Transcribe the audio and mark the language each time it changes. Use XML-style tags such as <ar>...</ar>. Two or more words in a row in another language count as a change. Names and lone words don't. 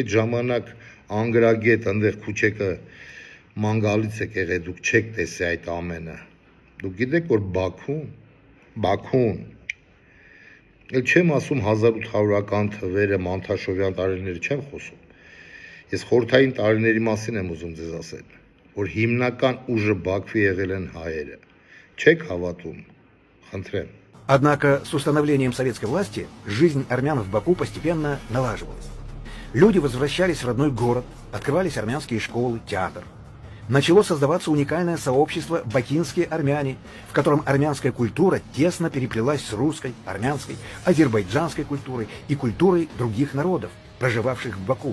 <hy>այդ ժամանակ անգրագետ այնտեղ քուչեկը մանգալից եք եղել, դուք չեք տեսել այդ ամենը։ Դուք գիտեք որ Բաքուն, էլ չեմ ասում 1800-ական թվերը, Մանթաշովյան տարիները չեմ խոսում։ Ես խորհրդային տարիների մասին եմ ուզում ձեզ ասել, որ հիմնական ուժը Բաքվի եղել են հայերը։ Չեք հավատում, խնդրեմ։</hy> <ru>Однако с установлением советской власти жизнь армян в Баку постепенно налаживалась. Люди возвращались в родной город, открывались армянские школы, театр. Начало создаваться уникальное сообщество «Бакинские армяне», в котором армянская культура тесно переплелась с русской, армянской, азербайджанской культурой и культурой других народов, проживавших в Баку.</ru>